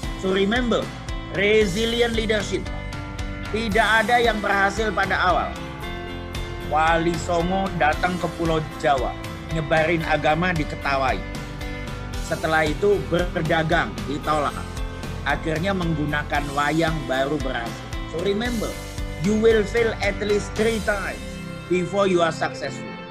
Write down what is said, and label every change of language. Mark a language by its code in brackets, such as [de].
[en] So remember, resilient leadership. [id] Tidak ada yang berhasil pada awal. Wali Songo datang ke Pulau Jawa, nyebarin agama diketawai. Setelah itu berdagang, ditolak. Akhirnya menggunakan wayang baru berhasil. [en] So remember, you will fail at least 3 times before you are successful.